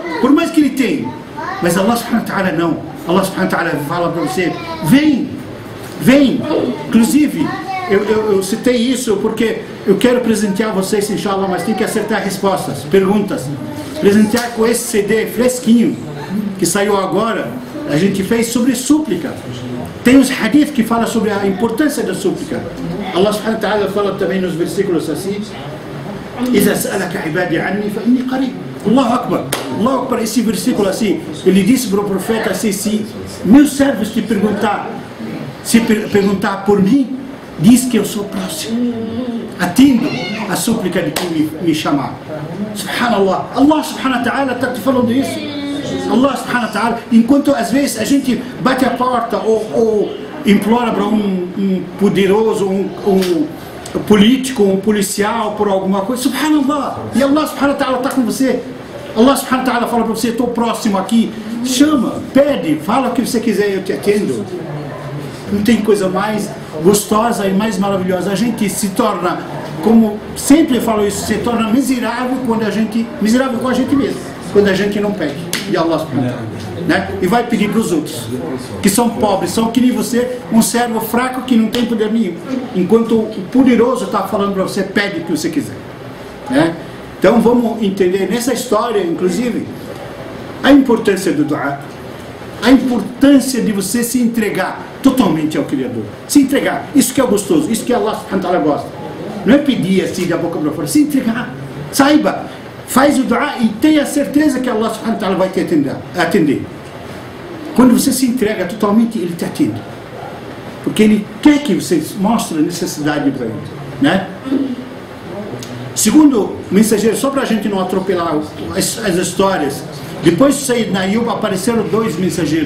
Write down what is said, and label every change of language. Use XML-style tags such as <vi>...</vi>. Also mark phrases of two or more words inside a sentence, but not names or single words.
<pt>Por mais que ele tenha, mas</pt> <ar>الله سبحانه وتعالى</ar> <pt>não.</pt> <ar>الله سبحانه وتعالى</ar> <pt>fala para você: vem. Inclusive, eu citei isso porque eu quero presentear vocês, inshallah, mas tem que acertar respostas, perguntas. Presentear com esse CD fresquinho que saiu agora. A gente fez sobre súplica. Tem os hadith que falam sobre a importância da súplica.</pt> <ar>الله سبحانه وتعالى</ar> <pt>fala também nos versículos assim:</pt> <ar>إذا سألك عبادي عني فإني قريب. الله أكبر، الله أكبر.</ar> <pt>Esse versículo assim, ele disse para o profeta assim: se meus servos te perguntar por mim, diz que eu sou próximo, atendo a súplica de quem me chamar. Subhanallah,</pt> <ar>الله سبحانه وتعالى</ar> <pt>está te falando isso.</pt> <ar>الله سبحانه وتعالى,</ar> <pt>enquanto às vezes a gente bate a porta ou implora para um poderoso, um político, um policial por alguma coisa, subhanallah, e</pt> <ar>الله سبحانه وتعالى</ar> <pt>está com você.</pt> <ar>الله سبحانه وتعالى</ar> <pt>fala para você: estou próximo aqui, chama, pede, fala o que você quiser, eu te atendo. Não tem coisa mais gostosa e mais maravilhosa. A gente se torna, como sempre falo isso, se torna miserável miserável com a gente mesmo, quando a gente não pede de</pt> <ar>الله سبحانه وتعالى,</ar> <pt>né? E vai pedir para os outros que são pobres, são que nem você, um servo fraco que não tem poder nenhum, enquanto o poderoso está falando para você: pede o que você quiser, né? Então vamos entender nessa história, inclusive, a importância do dua, a importância de você se entregar totalmente ao Criador, se entregar. Isso que é gostoso, isso que</pt> <ar>الله سبحانه وتعالى</ar> <pt>gosta. Não é pedir assim da boca para fora, se entregar. Saiba, faz o dua e tenha certeza que</pt> <ar>الله سبحانه وتعالى</ar> <pt>vai te atender. Quando você se entrega totalmente, Ele te atende, porque Ele quer que você mostre a necessidade para Ele, né? Segundo mensageiro, só para a gente não atropelar as histórias, depois de Sayyidina Ayub apareceram 2 mensageiros.</pt>